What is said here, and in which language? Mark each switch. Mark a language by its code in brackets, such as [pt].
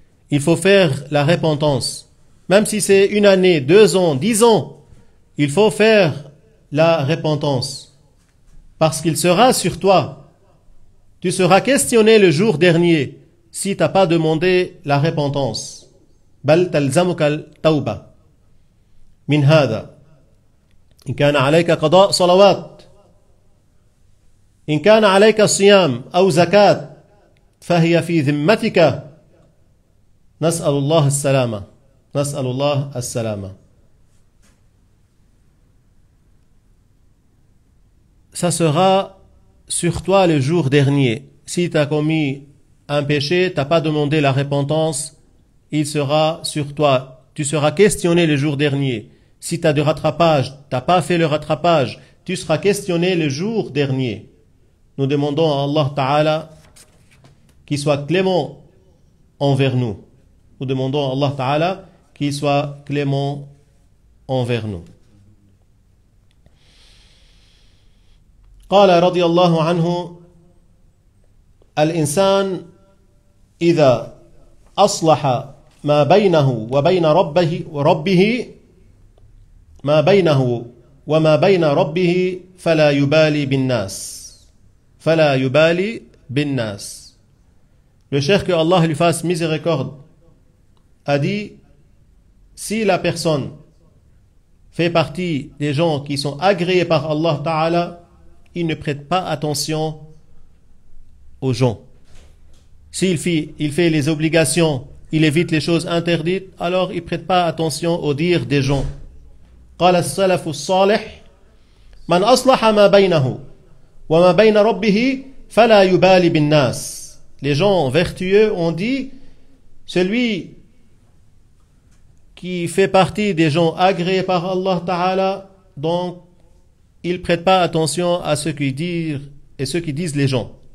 [fr] Il faut faire la repentance. Même si c'est 1 année, 2 ans, 10 ans, il faut faire la repentance. Parce qu'il sera sur toi. Tu seras questionné le jour dernier si tu n'as pas demandé la repentance. [ar] بل تلزمك التوبة من هذا إن كان عليك قضاء صلوات إن كان عليك صيام أو زكاة فهي في ذمتك نسأل الله السلامة نسأل الله السلامة. [fr] Ça sera sur toi le jour dernier. Si tu as commis un péché, tu n'as pas demandé la repentance, il sera sur toi. Tu seras questionné le jour dernier. Si tu as du rattrapage, tu n'as pas fait le rattrapage, tu seras questionné le jour dernier. Nous demandons à Allah Ta'ala qu'il soit clément envers nous. Nous demandons à Allah Ta'ala qu'il soit clément envers nous. [ar] قال رضي الله عنه الإنسان إذا أصلح ما بينه وبين ربه ما بينه وما بين ربه فلا يبالي بالناس. [fr] Le cheikh, que Allah lui fasse miséricorde, a dit, si la personne fait partie des gens qui sont agréés par Allah Ta'ala, il ne prête pas attention aux gens. S'il fait les obligations, il évite les choses interdites, alors il ne prête pas attention aux dires des gens. [ar] قال السلف الصالح من أصلح ما بينه وما بين ربه فلا يبالي بالناس. [fr] Les gens vertueux ont dit, celui qui fait partie des gens agréés par Allah Ta'ala, donc il ne prête pas attention à ce qu'ils disent et ce qu'ils disent les gens.